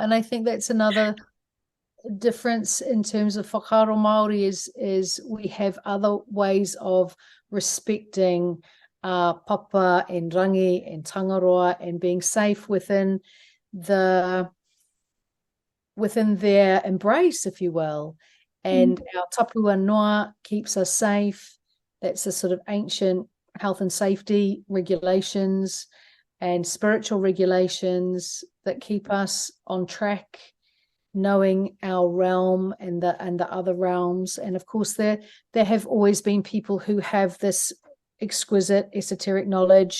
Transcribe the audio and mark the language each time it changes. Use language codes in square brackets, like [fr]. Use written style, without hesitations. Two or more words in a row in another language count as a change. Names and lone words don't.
[en] And I think that's another difference in terms of [mi] whakaaro Māori [en] is we have other ways of respecting papa and rangi and tangaroa and being safe within their embrace, if you will. And our [mi] tapua noa [en] keeps us safe. That's the sort of ancient health and safety regulations and spiritual regulations that keep us on track, knowing our realm and the other realms. And of course, there have always been people who have this exquisite esoteric knowledge.